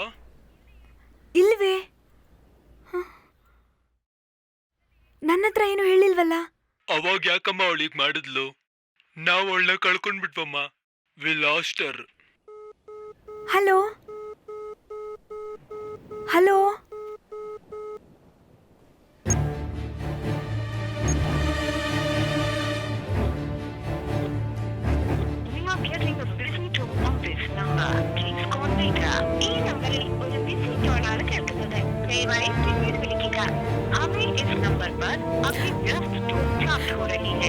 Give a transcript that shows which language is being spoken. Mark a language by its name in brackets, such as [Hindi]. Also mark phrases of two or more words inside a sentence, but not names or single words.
[Kannada] ಇಲ್ವೇ, ನನ್ನ ಹತ್ರ ಏನು ಹೇಳಿಲ್ವಲ್ಲ. ಅವಾಗ ಯಾಕಮ್ಮ ಅವಳಿಗೆ ಮಾಡಿದ್ಲು? ನಾವು ಅವಳನ್ನ ಕಳ್ಕೊಂಡ್ಬಿಟ್ವಮ್ಮ. [English] We lost her. Hello hello [Malayalam] ഈ നമ്പറിൽ ഒരു ബിസി ടോണാണ് കേൾക്കുന്നത്. ദയവായി പിന്നീട് വിളിക്കുക. [Hindi] अभी इस नंबर पर आपकी व्यस्त टोन प्राप्त हो रही है.